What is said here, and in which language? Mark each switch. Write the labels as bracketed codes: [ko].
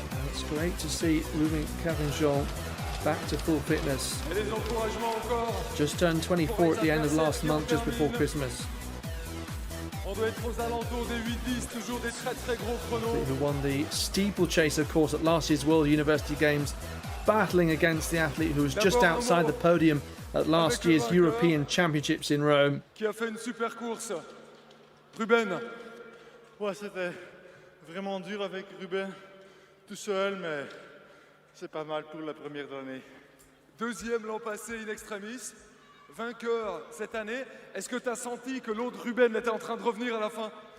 [en] It's great to see Ruben Karin Jean back to full fitness. [fr] Et les encouragements encore. [en] Just turned 24 at the end of last month, just before Christmas. [fr] On doit être aux alentours des 8-10, toujours des très gros chronos. [en] Who won the steeplechase, of course, at last year's World University Games, battling against the athlete who was just outside the podium at last year's European Championships in Rome. [fr] Qui a fait une super course. Ruben. Ouais, c'était vraiment dur avec Ruben, tout seul, mais c'est pas mal pour la première d'année. Deuxième l'an passé in extremis, vainqueur cette année. Est-ce que tu as senti que l'autre Ruben était en train de revenir à la fin?